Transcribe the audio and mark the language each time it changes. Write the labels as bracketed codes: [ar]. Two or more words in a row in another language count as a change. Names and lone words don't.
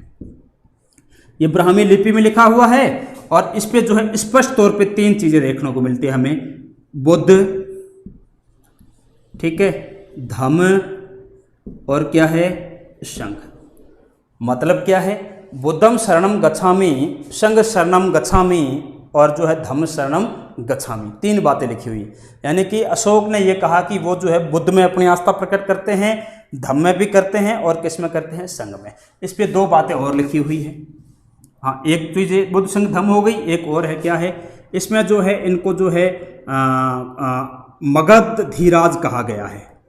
[hi] ये ब्राह्मी लिपि में लिखा हुआ है और इस पे जो है स्पष्ट तौर पे 3 चीजें देखने को मिलती है हमें। बुद्ध, ठीक है, धम्म और क्या है? संघ। मतलब क्या है? [pi] बुद्धम शरणम गच्छामि, संघ शरणम गच्छामि [hi] और जो है [pi] धम्म शरणम गच्छामि। [hi] 3 बातें लिखी हुई। यानी कि अशोक ने यह कहा कि वो जो है बुद्ध में अपनी आस्था प्रकट करते हैं, धम्म में भी करते हैं और किस में करते हैं? संघ में। इस पे 2 बातें और लिखी हुई है। हाँ, एक चीज बुद्ध संघ धम्म हो गई, एक और है, क्या है? इसमें जो है इनको जो है मगध धीराज कहा गया है।